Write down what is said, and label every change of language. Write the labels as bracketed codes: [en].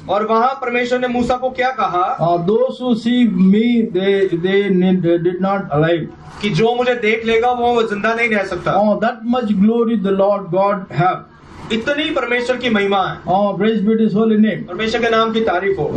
[hi] और वहाँ परमेश्वर ने मूसा को क्या कहा? [en] Those who see me, they did not alive. [hi] कि जो मुझे देख लेगा वो जिंदा नहीं रह सकता। [en] That much glory the Lord God have. [hi] इतनी परमेश्वर की महिमा है। [en] Praise be His holy name. [hi] परमेश्वर के नाम की तारीफ हो।